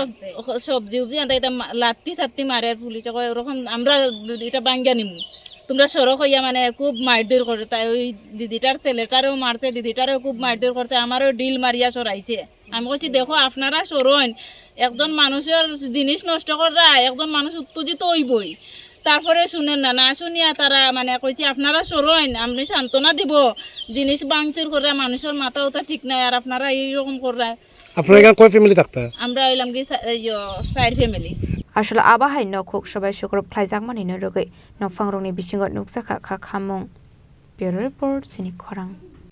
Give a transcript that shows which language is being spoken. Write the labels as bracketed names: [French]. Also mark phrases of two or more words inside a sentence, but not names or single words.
[Bangla] সবজি আনতে এটা লাত্তি মারে পুলিশ ওরকম আমরা এটা ভাঙ্গিয়া নিমু তোমরা সড়ক হইয়া মানে খুব মারধর করে তাই ওই দিদিটার ছেলেটারেও মারছে দিদিটারেও খুব মারধর করছে আমারও ডিল মারিয়া সরাইছে আমি বলছি দেখো আপনারা সরণ একজন মানুষের জিনিস নষ্ট করা একজন মানুষ উত্তেজিত হইবই তারপরে শুনেন না শুনিয়া তারা মানে কইছি আপনারা সরণ আপনি সান্ত্বনা দিব জিনিস ভাঙচুর করে মানুষের মাথা ওটা ঠিক নাই আর আপনারা এইরকম করা আপনারা এখানে কয় ফ্যামিলি থাকতা আমরা হইলাম কি 4 ফ্যামিলি [Kok Borok] আসলে আবাহাই নখক Subai Sukurub Khlaijak-mani no rogoi nokfangrokni bisingo nuksakha khamung [English] Bureau Report [Kok Borok] Chini Khorang